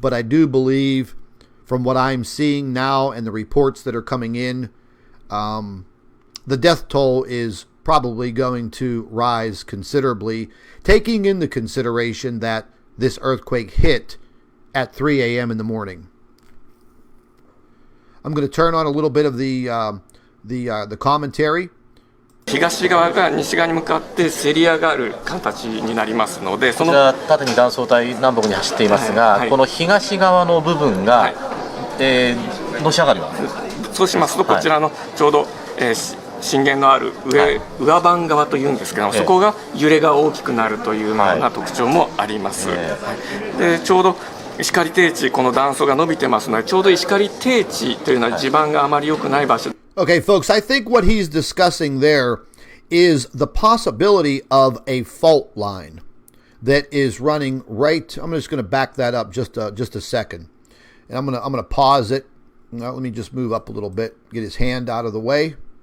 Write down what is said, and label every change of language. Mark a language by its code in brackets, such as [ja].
[en] But I do believe, from what I'm seeing now and the reports that are coming in, the death toll is probably going to rise considerably, taking into consideration that this earthquake hit at 3 a.m. in the morning. I'm going to turn on a little bit of the commentary. [ja] 東側が西側に向かってせり上がる形になりますので、こちら縦に断層帯南北に走っていますが、この東側の部分が、のし上がりは、そうしますとこちらのちょうど、震源のある上番側というんですけど、そこが揺れが大きくなるというような特徴もあります。でちょうど石狩低地、この断層が伸びてますので、ちょうど石狩低地というのは地盤があまり良くない場所。 [en] Okay, folks, I think what he's discussing there is the possibility of a fault line that is running right. I'm just going to back that up just a second, and I'm going to pause it. Now, let me just move up a little bit, get his hand out of the way.